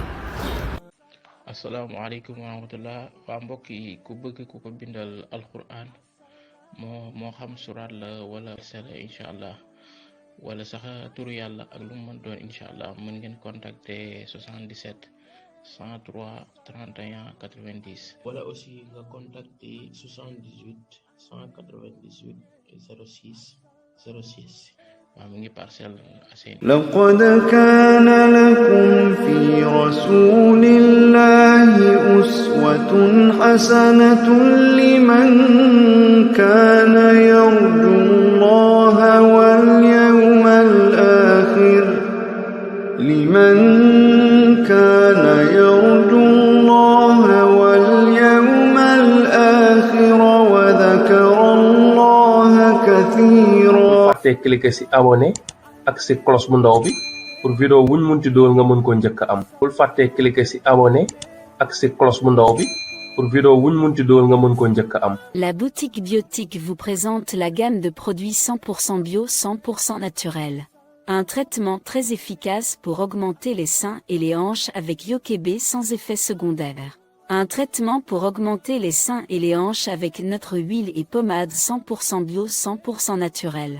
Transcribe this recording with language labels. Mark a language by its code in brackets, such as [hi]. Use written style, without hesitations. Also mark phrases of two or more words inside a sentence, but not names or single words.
[ar] السلام عليكم ورحمة الله [wo] waa mbokk yi ku bëgg ku ko bindal alquran moo xam suraat la wala sala [ar] إن شاء الله [wo] wala sax turu yàlla ak lu mu mën doon [ar] إن شاء الله [wo] mën ngeen contacter 77 103 31 90 wala aussi nga contacter 78 198 06 06 waaw mi ngi Parcelles Assainies. [ar] لقد كان لكم في رسول الله أسوة حسنة لمن كان يرجو الله واليوم الآخر وذكر الله كثيرا. [wo] fàtte cliquer ci abonné ak ci cloche bu ndaw bi [fr] pour vidéo [wo] wuñ munti dool nga mën ko njëkk am. bul fàtte cliquer ci abonné ak ci cloche bu ndaw bi [fr] pour vidéo [wo] wuñ munti dool nga mën ko njëkk am. [fr] La boutique Biotique vous présente la gamme de produits 100% bio, 100% naturels. Un traitement très efficace pour augmenter les seins et les hanches avec Yokebe sans effet secondaire. Un traitement pour augmenter les seins et les hanches avec notre huile et pommade 100% bio, 100% naturel.